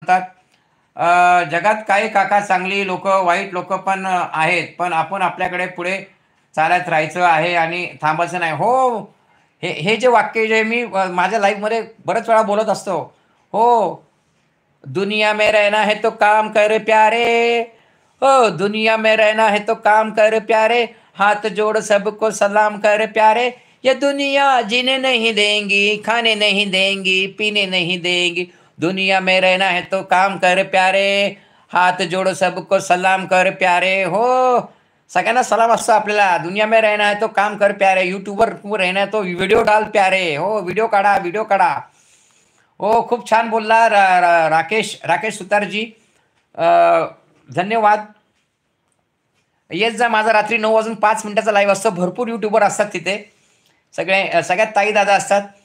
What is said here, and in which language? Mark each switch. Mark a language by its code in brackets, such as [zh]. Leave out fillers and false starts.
[mr] म्हणतात, जगात काही काका चांगली लोकं, वाईट लोकं पण आहेत. पण आपण आपल्याकडे पुढे चालत राहायचं आहे आणि थांबायचं नाही. हो, हे हे जे वाक्य जे मी माझ्या लाईफमध्ये बरेच वेळा बोलत असतो. [hi] हो, दुनिया में रहना है तो काम कर प्यारे, हो दुनिया में रहना है तो काम कर प्यारे, हाथ जोड़ सबको सलाम कर प्यारे, ये दुनिया जीने नहीं देंगी, खाने नहीं देंगी, पीने नहीं देंगी, दुनिया में रहना है तो काम कर प्यारे, हात जोड़ सबको सलाम कर प्यारे. [mr] हो, सगळ्यांना सलाम असतो आपल्याला. [hi] दुनिया में रहना है तो काम कर प्यारे, यूट्यूबवर रहना है तो व्हिडिओ डाल प्यारे. [mr] हो, व्हिडिओ काढा, व्हिडिओ काढा. हो, खूप छान बोलला राकेश राकेश सुतारजी. अ, धन्यवाद. येत जा, माझा रात्री 9 वाजून 5 मिनिटाचा लाईव्ह असतो. भरपूर यूट्यूबर असतात तिथे. सगळ्यात ताई दादा असतात.